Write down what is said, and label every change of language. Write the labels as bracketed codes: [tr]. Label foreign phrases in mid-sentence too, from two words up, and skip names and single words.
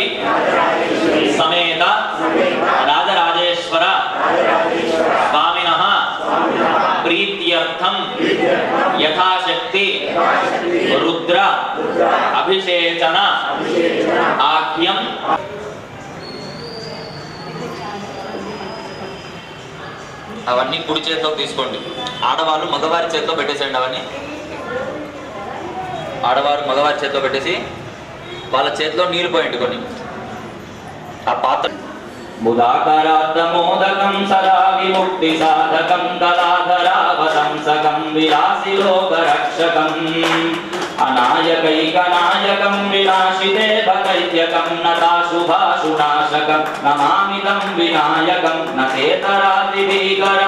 [sa] समेत राजराजेश्वर स्वामिनः प्रीत्यर्थं यथाशक्ति रुद्र अभिषेचन आख्यम [te] అవన్నీ కుడి చేతిలో తీసుకోండి. ఆడవాళ్ళు మగవారి చేతిలో పెట్టేసేయండి. అవన్నీ ఆడవారు మగవారి చేతిలో పెట్టేసి వాళ్ళ చేతిలో నీళ్లు పోయండి కొన్ని. ఆ పాత్ర [sa] బుధాకరాత్తమోదకం సదా విముక్తి సాధకం కళాధరావతంసకం విలాసిలోకరక్షకం అనాయకైకనాయకం విలాసిదేవకైత్యకం నతాశుభాశునాశకం నమామితం వినాయకం నచేతరాదిభీకరం